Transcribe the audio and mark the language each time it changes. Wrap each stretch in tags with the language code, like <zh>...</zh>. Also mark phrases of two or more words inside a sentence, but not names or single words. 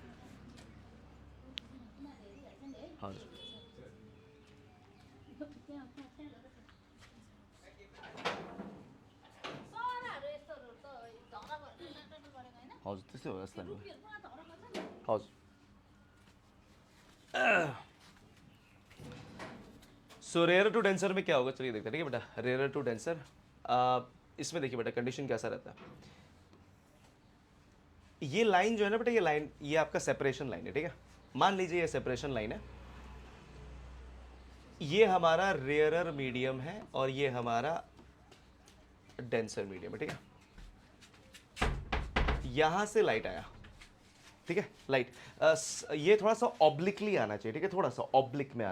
<ne>हजुर हजुर त्यस्तै हो जस्तो लाग्यो हजुर</ne> <en>so rare to denser</en> <hi>में क्या होगा चलिए देखते हैं ठीक है बेटा</hi> <en>rare to denser</en> <hi>इसमें देखिए बेटा कंडीशन कैसा रहता है ये लाइन जो है ना बेटा ये लाइन ये आपका</hi> <en>separation line</en> <hi>है ठीक है मान लीजिए ये</hi> <en>separation line</en> <hi>है ये हमारा</hi> <en>rarer medium</en> <hi>है और ये हमारा</hi> <en>denser medium</en> <hi>है ठीक है यहां से लाइट आया ठीक है लाइट ये थोड़ा सा ऑब्लिकली आना चाहिए ठीक है थोड़ा सा ऑब्लिक में</hi>